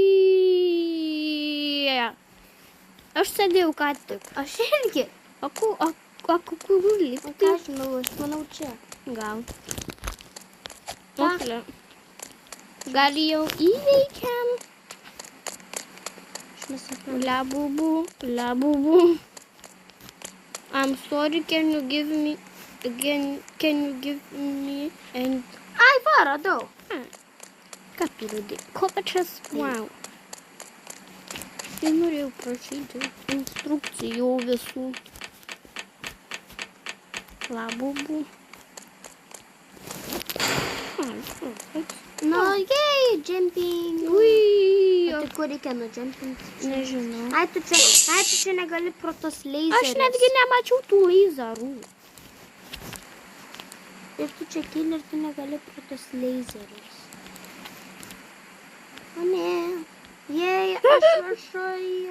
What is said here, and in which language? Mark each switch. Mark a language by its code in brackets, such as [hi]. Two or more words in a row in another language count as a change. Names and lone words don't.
[lt] Aš sėdėjau ką tik. Aš irgi. O kur lipti? Ką žinau, aš manau čia. Gal. Okle. Gal jau įveikiam? Aš nesuprantu. Labubu. [en] I'm sorry, can you give me and... [lt] Ai, va, radau. Ką tu radai? Kopačias? Wow. Tai norėjau prašyti instrukcijų visų. Labubu. [en] No, yay, jumping. [lt] Ui. O tai kur reikia nujumpinti? Nežinau. Ai, tu čia negali pro tos laserius. Aš netgi nemačiau tų laserų. Ir tu čia kyli ir tu negali pro tos laserius. O ne. Jei, aš viršoje.